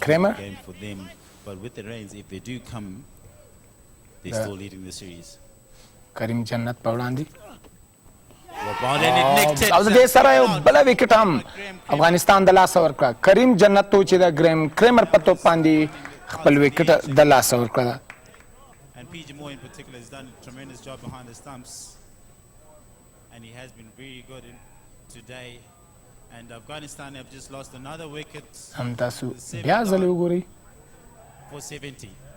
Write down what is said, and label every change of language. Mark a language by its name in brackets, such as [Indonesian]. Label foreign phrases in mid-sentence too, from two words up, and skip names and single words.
[English] Kramer. game for them. But with the rains, if they do come, they're still leading the series. [Pashto] کریم جنت په وړاندې [English] About and it nicked it. [Pashto] او د دې سره یو بل وکټ هم افغانستان د لاسه ورکړه. کریم جنت تو چې د ګریم کریمر په توپ باندې خپل وکټ د لاسه ورکړه. [English] And PG Moore in particular has done a tremendous job behind the stumps. And he has been very good in today. And Afghanistan have just lost another wicket [Pashto] هم تاسو بیا ځلې وګورئ. [English] for 70.